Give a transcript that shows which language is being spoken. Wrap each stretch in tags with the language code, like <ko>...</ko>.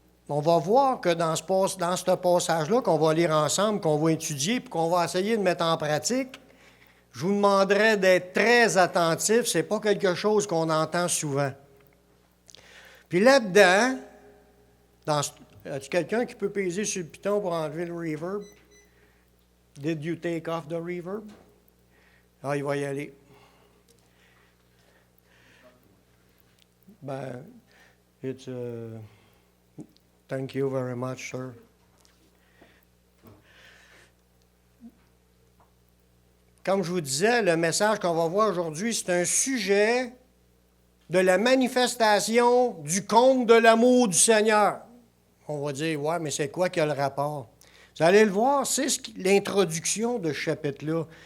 <fr>On va voir que dans ce passage-là qu'on va lire ensemble, qu'on va étudier, puis qu'on va essayer de mettre en pratique, je vous demanderai d'être très attentifs. Ce n'est pas quelque chose qu'on entend souvent. Puis là-dedans, as-tu quelqu'un qui peut peser sur le piton pour enlever le reverb?</fr> <en>Did you take off the reverb?</en> <fr>Ah, il va y aller.</fr> <en>Ben, thank you very much, sir.</en> <fr>Comme je vous disais, le message qu'on va voir aujourd'hui, c'est un sujet de la manifestation du compte de l'amour du Seigneur. On va dire, ouais, mais c'est quoi qui a le rapport? Vous allez le voir, c'est l'introduction de ce chapitre-là.</fr>